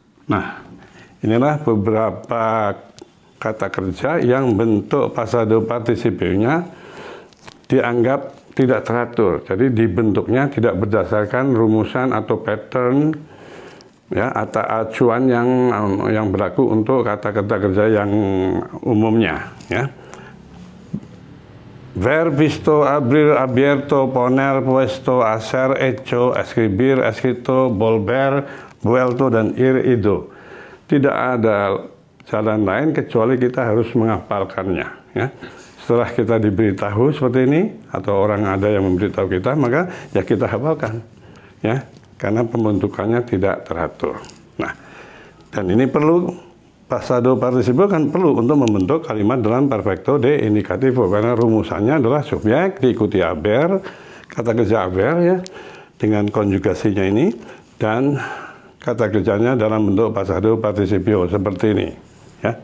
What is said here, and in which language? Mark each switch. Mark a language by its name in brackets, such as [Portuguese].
[Indonesian] Nah, inilah beberapa kata kerja yang bentuk pasado partisipionya dianggap tidak teratur. Jadi dibentuknya tidak berdasarkan rumusan atau pattern ya atau acuan yang berlaku untuk kata-kata kerja yang umumnya ya. [Spanish] Ver, visto, abrir, abierto, poner, puesto, hacer, hecho, escribir, escrito, volver, vuelto, dan ir, ido. [Indonesian] Tidak ada jalan lain kecuali kita harus menghafalkannya ya. Setelah kita diberitahu seperti ini atau orang ada yang memberitahu kita, maka ya kita hafalkan ya, karena pembentukannya tidak teratur. Nah, dan ini perlu pasado participio kan perlu untuk membentuk kalimat dalam perfecto de indicativo, karena rumusannya adalah subjek diikuti aber, kata kerja aber ya, dengan konjugasinya ini, dan kata kerjanya dalam bentuk pasado participio seperti ini ya.